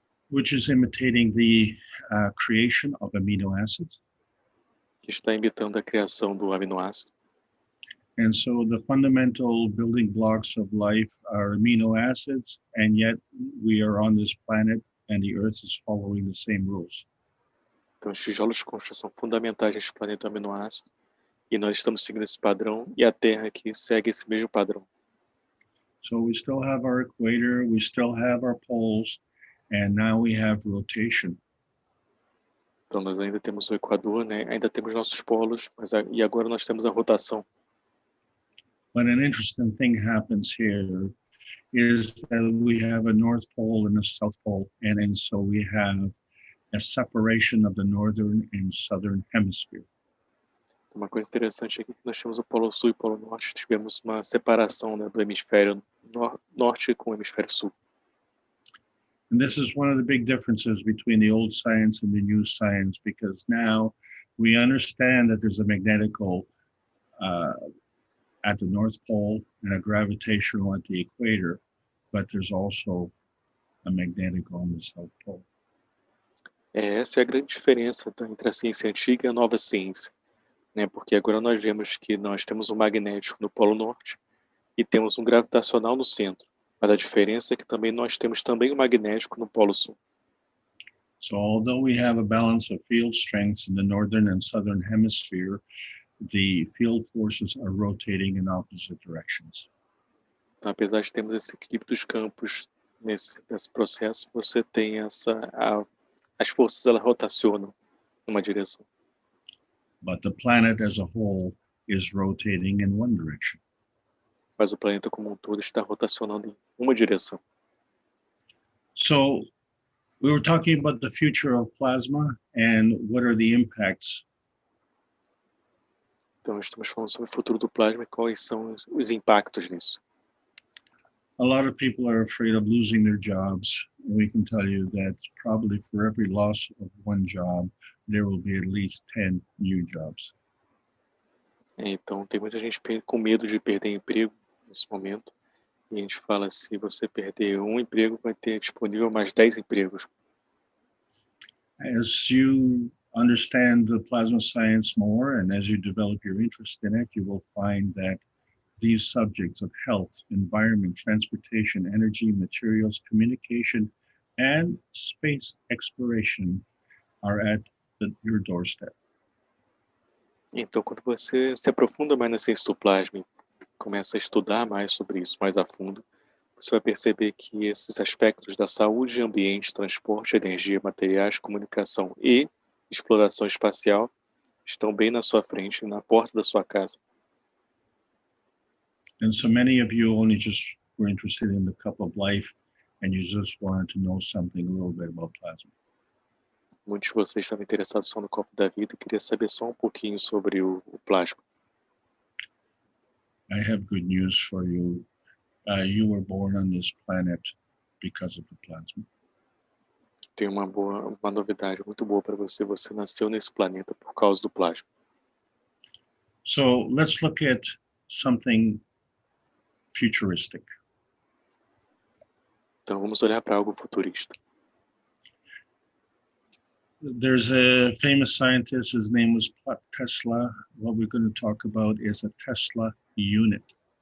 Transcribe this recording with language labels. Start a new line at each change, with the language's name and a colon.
English: which is imitating the creation of amino acids.
Portuguese: que está imitando a criação do aminoácido.
English: And so the fundamental building blocks of life are amino acids, and yet we are on this planet and the Earth is following the same rules.
Portuguese: Então, os tijolos de construção fundamentais deste planeta é o aminoácido, e nós estamos seguindo esse padrão, e a Terra aqui segue esse mesmo padrão.
English: So we still have our equator, we still have our poles, and now we have rotation.
Portuguese: Então, nós ainda temos o Equador, né? Ainda temos nossos polos, e agora nós temos a rotação.
English: But an interesting thing happens here is that we have a North Pole and a South Pole, and so we have a separation of the Northern and Southern Hemisphere.
Portuguese: Uma coisa interessante aqui é que nós temos o Polo Sul e o Polo Norte, tivemos uma separação, né, do hemisfério norte com o hemisfério sul.
English: And this is one of the big differences between the old science and the new science, because now we understand that there's a magnetical at the North Pole and a gravitational at the equator, but there's also a magnetic on the South Pole.
Portuguese: Essa é a grande diferença, tá, entre a ciência antiga e a nova ciência, né? Porque agora nós vemos que nós temos um magnético no Polo Norte e temos um gravitacional no centro. Mas a diferença é que também nós temos também um magnético no Polo Sul.
English: So although we have a balance of field strengths in the Northern and Southern Hemisphere, the field forces are rotating in opposite directions.
Portuguese: Então, apesar de termos esse equilíbrio dos campos nesse processo, você tem as forças, elas rotacionam numa direção.
English: But the planet as a whole is rotating in one direction.
Portuguese: Mas o planeta como um todo está rotacionando em uma direção.
English: So we were talking about the future of plasma and what are the impacts.
Portuguese: Então, estamos falando sobre o futuro do plasma e quais são os impactos nisso.
English: A lot of people are afraid of losing their jobs. We can tell you that probably for every loss of one job, there will be at least 10 new jobs.
Portuguese: Então, tem muita gente com medo de perder emprego nesse momento. E a gente fala, se você perder um emprego, vai ter disponível mais 10 empregos.
English: As you understand the plasma science more and as you develop your interest in it, you will find that these subjects of health, environment, transportation, energy, materials, communication, and space exploration are at your doorstep.
Portuguese: Então, quando você se aprofunda mais na ciência do plasma e começa a estudar mais sobre isso, mais a fundo, você vai perceber que esses aspectos da saúde, ambiente, transporte, energia, materiais, comunicação e exploração espacial estão bem na sua frente, na porta da sua casa.
English: And so many of you only just were interested in the cup of life and you just wanted to know something a little bit about plasma.
Portuguese: Muitos de vocês estavam interessados só no copo da vida e queriam saber só um pouquinho sobre o plasma.
English: I have good news for you. You were born on this planet because of the plasma.
Portuguese: Tenho uma novidade muito boa para você. Você nasceu nesse planeta por causa do plasma.
English: So let's look at something futuristic.
Portuguese: Então vamos olhar para algo futurista.
English: There's a famous scientist, his name was Tesla. What we're going to talk about is a Tesla unit.